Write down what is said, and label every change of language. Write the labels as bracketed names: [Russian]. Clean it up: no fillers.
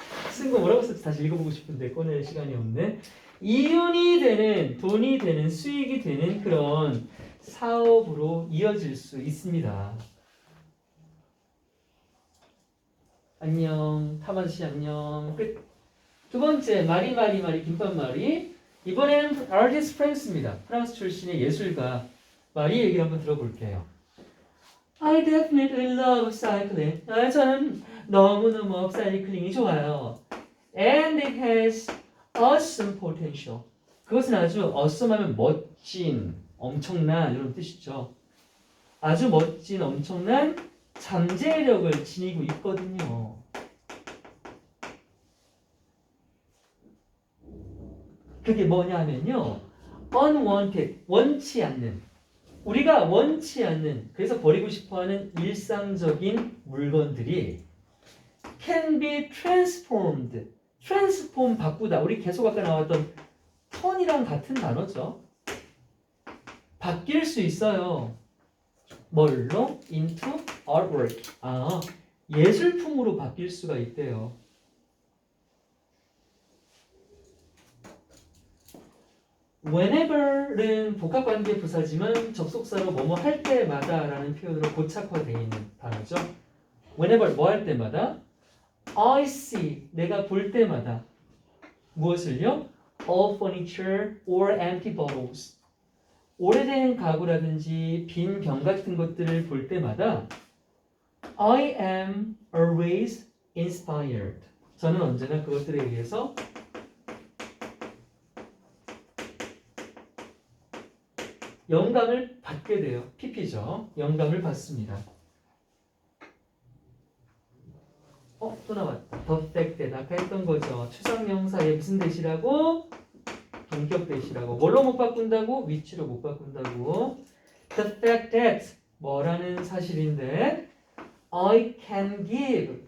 [Korean] 쓴 거 뭐라고 썼지? 다시 읽어보고 싶은데 꺼낼 시간이 없네. 이윤이 되는, 돈이 되는, 수익이 되는 그런 사업으로 이어질 수 있습니다. 안녕. 타마씨 안녕. 끝. 두 번째, 마리 김밥말이. 이번에는 아르티스트 프랑스입니다. 프랑스 출신의 예술가 마리 얘기를 한번 들어볼게요. [English] I definitely love cycling. [Korean] 저는 너무너무 업사이클링이 좋아요. [English] And it has awesome potential. [Korean] 그것은 아주 awesome하면 멋진, 엄청난 이런 뜻이죠. 아주 멋진, 엄청난 잠재력을 지니고 있거든요. 그게 뭐냐면요. unwanted, 원치 않는. 우리가 원치 않는, 그래서 버리고 싶어하는 일상적인 물건들이 [English] can be transformed. [Korean] transform, 바꾸다. 우리 계속 아까 나왔던 turn이랑 같은 단어죠. 바뀔 수 있어요. 뭘로? [English] into artwork. [Korean] 예술품으로 바뀔 수가 있대요. whenever는 복합관계 부사지만 접속사로 뭐뭐 할 때마다 라는 표현으로 고착화되어 있는 단어죠. whenever 뭐 할 때마다 [English] I see [Korean] 내가 볼 때마다 무엇을요? [English] all furniture or empty bottles [Korean] 오래된 가구라든지 빈 병 같은 것들을 볼 때마다 [English] I am always inspired. [Korean] 저는 언제나 그것들에 의해서 영감을 받게 돼요. PP죠. 영감을 받습니다. 또 나왔다. perfected. 아까 했던 거죠. 추상명사의 무슨 대시라고? 동격 대시라고. 뭘로 못 바꾼다고? 위치로 못 바꾼다고. [English] The fact that [Korean] 뭐라는 사실인데 [English] I can give.